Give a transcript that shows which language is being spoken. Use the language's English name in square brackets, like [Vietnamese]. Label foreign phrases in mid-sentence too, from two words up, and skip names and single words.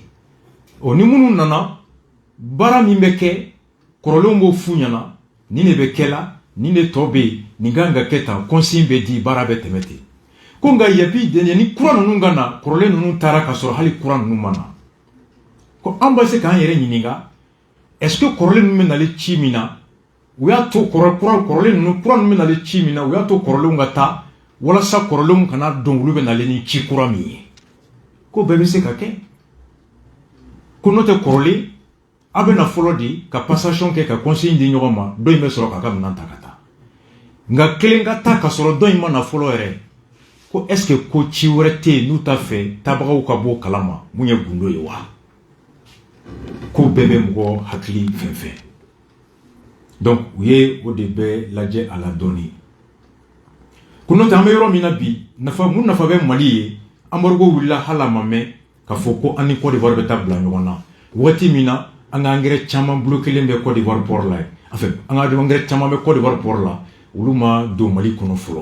[Bambara] Ɔ ni minnu nana baara min bɛ kɛ kɔrɔlenw b'o f'u ɲɛna nin de bɛ kɛ la nin de tɔ bɛ yen nin kan ka kɛ tan consigne bɛ di baara bɛ tɛmɛ ten. Ko nka yapi ni kura ninnu ka na kɔrɔlen ninnu taara ka sɔrɔ hali kura ninnu ma na. Ko an bɛ se k'an yɛrɛ ɲininka [French] est-ce que [Bambara] kɔrɔlen ninnu bɛ nalen ci min na u y'a to kɔrɔlen ninnu kura ninnu bɛ nalen ci min na u y'a to kɔrɔlenw ka taa walasa kɔrɔlenw kana dɔn olu bɛ nalen ni ci kura min ye. Ko bɛɛ bɛ se ka kɛ. Ko n'o tɛ kɔrɔlen a bɛ na fɔlɔ de ka passation kɛ ka consigne di ɲɔgɔn ma dɔ in bɛ sɔrɔ k'a ka minɛn ta ka taa. Nka kelen ka taa ka sɔrɔ dɔ in ma na fɔlɔ yɛrɛ ko [French] est-ce que [Bambara] ko ci wɛrɛ tɛ yen n'u t'a fɛ tabagaw ka bɔ kalama mun ye gundo ye wa. Ko bɛɛ bɛ mɔgɔ hakili fɛn fɛn. Donc u ye o de bɛɛ lajɛ a la dɔɔni. Ko n'o tɛ an bɛ yɔrɔ min na bi mun nafa bɛ Mali ye embargo wulila hali a ma mɛn k'a fɔ ko an ni Côte d'Ivoire bɛ taa bila ɲɔgɔn na waati min na an ka engrais caman bolo kelen bɛ Côte d'Ivoire port la enfin an ka engrais caman bɛ Côte d'Ivoire port la olu ma don Mali kɔnɔ fɔlɔ.